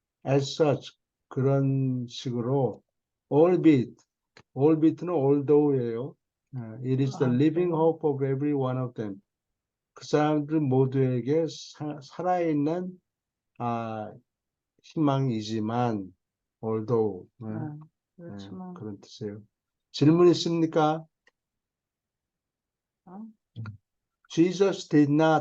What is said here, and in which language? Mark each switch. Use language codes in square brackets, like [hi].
[en] As such, [ko] 그런 식으로 albit는 although예요. [en] It is the living hope of every one of them. [ko] 그 사람들 모두에게 살아있는 희망이지만 although 그렇지만 그런 뜻이에요. 질문 있습니까? [en] Jesus did not